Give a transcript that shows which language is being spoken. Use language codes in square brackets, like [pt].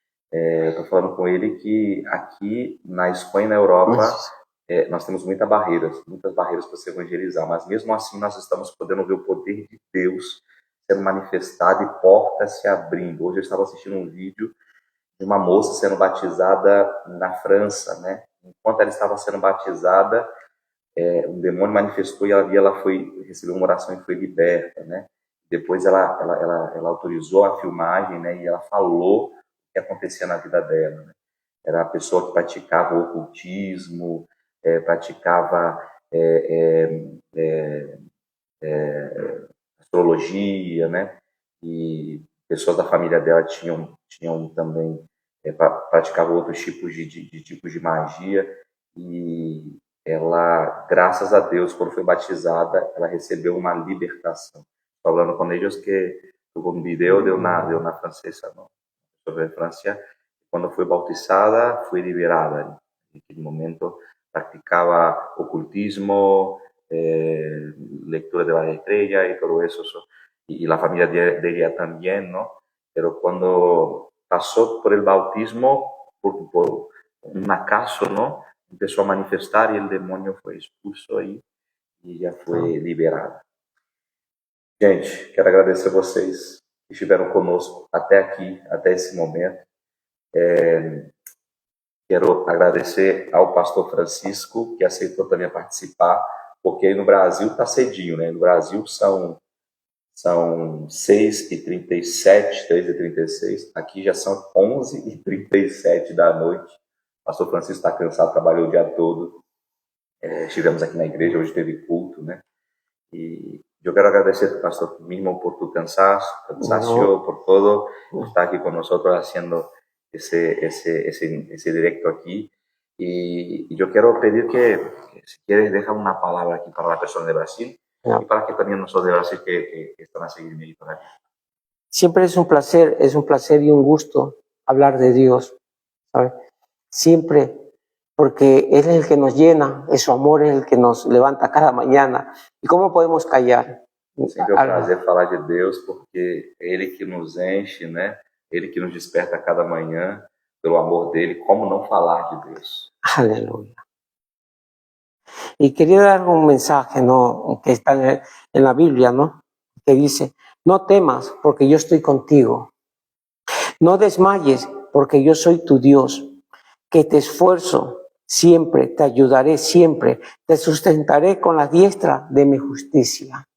[pt] Estou falando com ele que aqui na Espanha e na Europa nós temos muitas barreiras para se evangelizar, mas mesmo assim nós estamos podendo ver o poder de Deus sendo manifestado e portas se abrindo. Hoje eu estava assistindo um vídeo de uma moça sendo batizada na França, né? Enquanto ela estava sendo batizada, um demônio manifestou e ela recebeu uma oração e foi liberta, né? Depois ela autorizou a filmagem, né? E ela falou o que acontecia na vida dela, né? Era a pessoa que praticava o ocultismo, praticava astrologia, né? E pessoas da família dela tinham também praticavam outros tipos de magia, e ela, graças a Deus, quando foi batizada, ela recebeu uma libertação. Falando com eles [es] que tuvo un video de una francesa, ¿no? Sobre Francia. Cuando fue bautizada, fue liberada. En aquel momento practicaba ocultismo, lectura de las estrellas y todo eso. Y la familia de ella también, ¿no? Pero cuando pasó por el bautismo, por un acaso, ¿no? Empezó a manifestar y el demonio fue expulso ahí [pt] e já foi liberada. Gente, quero agradecer a vocês que estiveram conosco até aqui, até esse momento. Quero agradecer ao pastor Francisco, que aceitou também participar, porque aí no Brasil está cedinho, né? No Brasil são 6h37, 3h36, aqui já são 11h37 da noite. O pastor Francisco está cansado, trabalhou o dia todo. Estivemos aqui na igreja, hoje teve culto, né? E eu quero agradecer, pastor, [es] mismo por tu cansancio, por todo, estar aquí con nosotros haciendo ese directo aquí. Y yo quiero pedir que si quieres, deja una palabra aquí para la persona de Brasil y para que también nosotros de Brasil que están a seguirme ahí por aquí. Siempre es un placer y un gusto hablar de Dios, ¿sabes? Siempre, porque Él es el que nos llena, es su amor es el que nos levanta cada mañana. ¿Y cómo podemos callar? [pt] Sempre é um prazer falar de Deus, porque é Ele que nos enche, né? Ele que nos desperta a cada manhã pelo amor dele. Como não falar de Deus? [es] Aleluya. Y quería dar un mensaje, ¿no? Que está en la Biblia, ¿no? Que dice, no temas porque yo estoy contigo. No desmayes porque yo soy tu Dios, que te esfuerzo siempre, te ayudaré siempre, te sustentaré con la diestra de mi justicia.